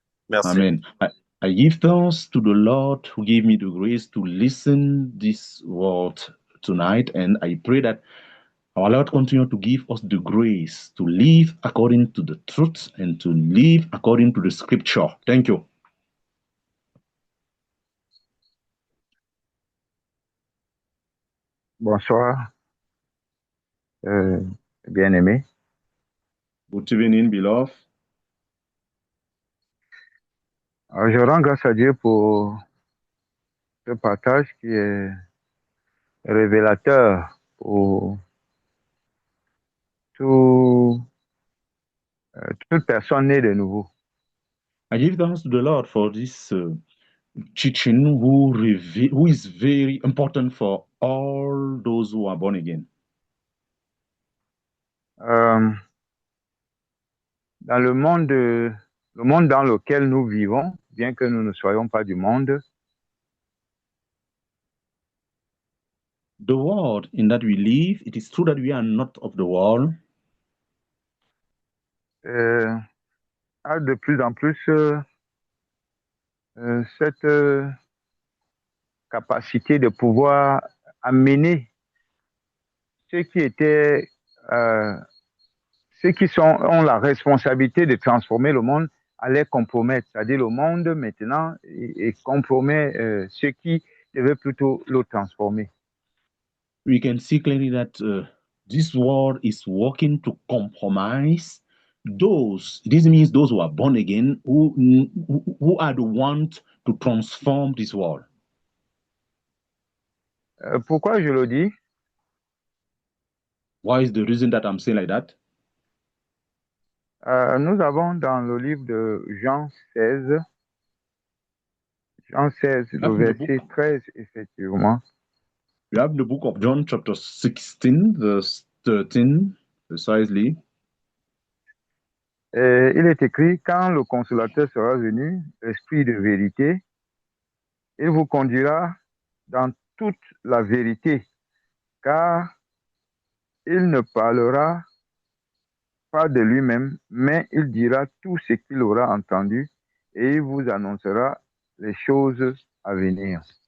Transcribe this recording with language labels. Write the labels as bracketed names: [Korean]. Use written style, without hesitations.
[French] Merci. Amen. [English] I give thanks to the Lord who gave me the grace to listen this word tonight, and I pray that our Lord continue to give us the grace to live according to the truth and to live according to the scripture. Thank you. [French] Bonsoir, bien-aimé. [English] Good evening, beloved. [French] Alors, je rends grâce à Dieu pour ce partage qui est révélateur pour toute personne née de nouveau. [English] I give thanks to the Lord for this teaching who is very important for all those who are born again. [French] Dans le monde dans lequel nous vivons, bien que nous ne soyons pas du monde, [English] The world in that we live, it is true that we are not of the world. [French] a de plus en plus cette capacité de pouvoir amener ceux qui étaient, ceux qui ont la responsabilité de transformer le monde à les compromettre. C'est-à-dire le monde maintenant et compromet ceux qui devaient plutôt le transformer. [English] We can see clearly that this world is working to compromise those. This means those who are born again, who are the ones to transform this world. [French] Pourquoi je le dis? [English] Why is the reason that I'm saying like that? [French] Nous avons dans le livre de Jean 16, le verset 13, effectivement. [English] We have the book of John, chapter 16, verse 13, precisely. [French] Il est écrit, quand le consolateur sera venu, l'Esprit de vérité, il vous conduira dans toute la vérité, car il ne parlera pas de lui-même, mais il dira tout ce qu'il aura entendu et il vous annoncera les choses à venir.